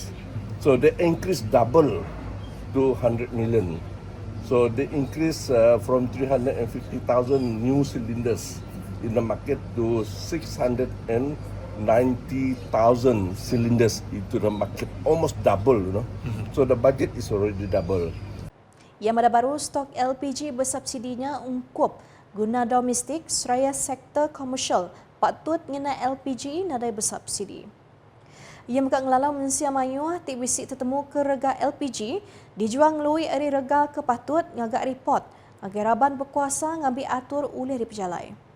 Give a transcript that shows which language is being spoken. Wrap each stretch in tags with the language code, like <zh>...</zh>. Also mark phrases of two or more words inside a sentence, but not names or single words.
<en>So they increased double to 100 million. So they increased from 350,000 new cylinders in the market to 690,000 cylinders into the market, almost double, you know. So the budget is already double.</en> <iba>Yang ada baru stok LPG bersubsidinya ungkup guna domestik seraya sektor komersial patut ngena LPG nadai bersubsidi. Ia muka ngelalau mensia mayuh tik bisik tertemu ke rega LPG dijuang lui eri rega ke patut ngagak report agar raban berkuasa ngambil atur oleh dipejalai.</iba>